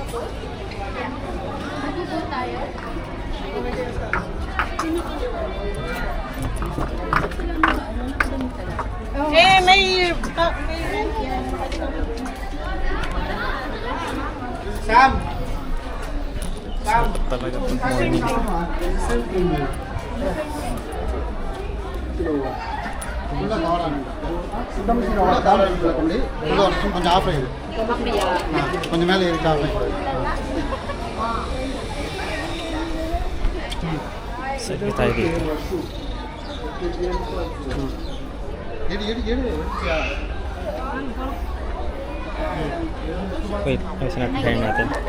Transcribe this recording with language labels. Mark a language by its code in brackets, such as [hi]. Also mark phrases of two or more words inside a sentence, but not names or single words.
[tl] Sam! Talaga pag morning. [ta] கொஞ்சம் ஆஃப் ஆயிடுது கொஞ்சம் மேலே இருக்கு ஆஃப் [tl] Sige tayo dito. Wait, ayusin natin hair natin.